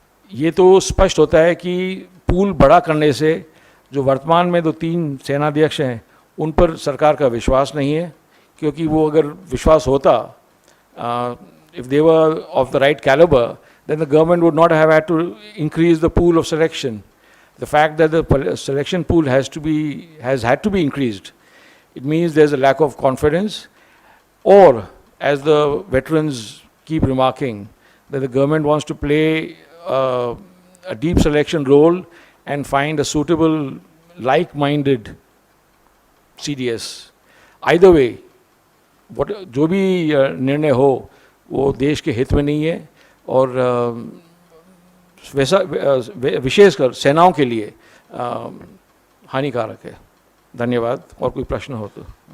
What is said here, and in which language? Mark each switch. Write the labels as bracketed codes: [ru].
[hi] ये तो स्पष्ट होता है कि पूल बड़ा करने से जो वर्तमान में 3 सेनाध्यक्ष हैं उन पर सरकार का विश्वास नहीं है, क्योंकि वो अगर विश्वास होता, [en] if they were of the right caliber, then the government would not have had to increase the pool of selection. The fact that the selection pool has had to be increased, it means there's a lack of confidence, or as the veterans keep remarking, that the government wants to play a deep selection role and find a suitable, like-minded CDS. Either way, [hi] जो भी निर्णय हो वो देश के हित में नहीं है, और वैसा विशेषकर सेनाओं के लिए हानिकारक है. धन्यवाद. और कोई प्रश्न हो तो.